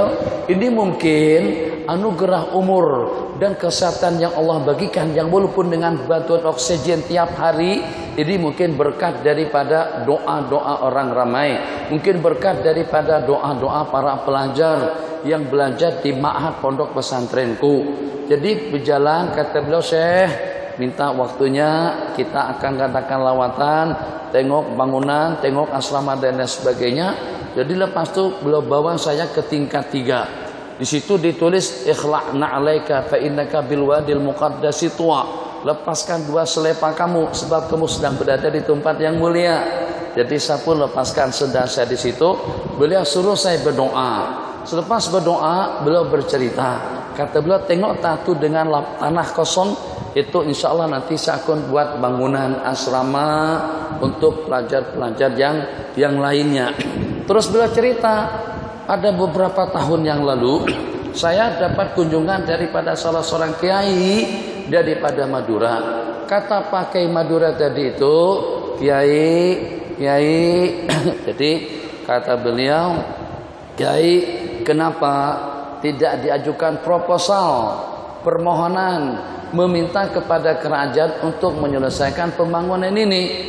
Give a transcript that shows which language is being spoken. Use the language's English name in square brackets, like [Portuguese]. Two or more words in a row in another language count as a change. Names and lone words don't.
[Malay] Ini mungkin anugerah umur dan kesehatan yang Allah bagikan, yang walaupun dengan bantuan oksigen tiap hari, ini mungkin berkat daripada doa-doa orang ramai, mungkin berkat daripada doa-doa para pelajar yang belajar di ma'had pondok pesantrenku. Jadi berjalan, kata beliau, Syekh minta waktunya, kita akan katakan lawatan, tengok bangunan, tengok asrama dan lain sebagainya. Jadi lepas itu beliau bawa saya ke tingkat 3. Di situ ditulis, [Arabic] اخلع نعليك فإنك بالواد المقدس طوى. [Malay] Lepaskan 2 selepa kamu sebab kamu sedang berada di tempat yang mulia. Jadi saya pun lepaskan sedang saya di situ. Beliau suruh saya berdoa. Selepas berdoa, beliau bercerita. Kata beliau, tengok tatu dengan tanah kosong itu, [Arabic] إن شاء الله [Malay] nanti saya akan buat bangunan asrama untuk pelajar-pelajar yang lainnya. Terus beliau cerita, ada beberapa tahun yang lalu saya dapat kunjungan daripada salah seorang kiai daripada Madura. Kata Pak Kiai Madura tadi itu, Kiai, jadi kata beliau, Kiai, kenapa tidak diajukan proposal, permohonan, meminta kepada kerajaan untuk menyelesaikan pembangunan ini?